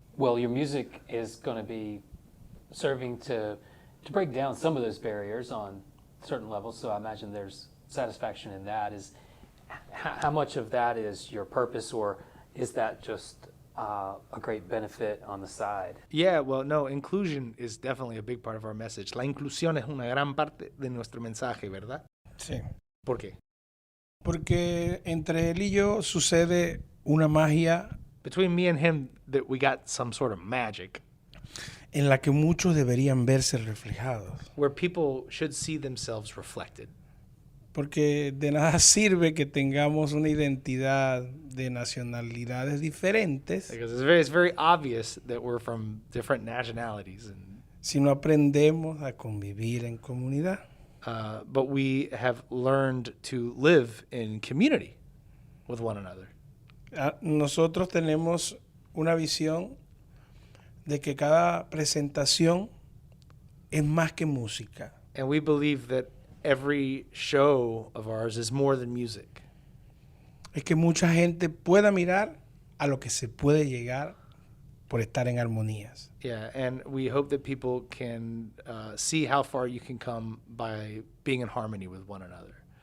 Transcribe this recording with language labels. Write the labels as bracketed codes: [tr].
[en] Well, your music is going to be serving to break down some of those barriers on certain levels, so I imagine there's satisfaction in that. How much of that is your purpose, or is that just a great benefit on the side? Yeah, well, no, inclusion is definitely a big part of our message. [es] La inclusión es una gran parte de nuestro mensaje, ¿verdad? Sí. ¿Por qué? Porque entre él y yo sucede una magia. [en] Between me and him, that we got some sort of magic. [es] En la que muchos deberían verse reflejados. [en] Where people should see themselves reflected. [es] Porque de nada sirve que tengamos una identidad de nacionalidades diferentes. [en] Because it's very obvious that we're from different nationalities. [es] Si no aprendemos a convivir en comunidad. [en] But we have learned to live in community with one another. [es] Nosotros tenemos una visión de que cada presentación es más que música. [en] And we believe that every show of ours is more than music. [es] Es que mucha gente pueda mirar a lo que se puede llegar por estar en armonías. [en] Yeah, and we hope that people can see how far you can come by being in harmony with one another.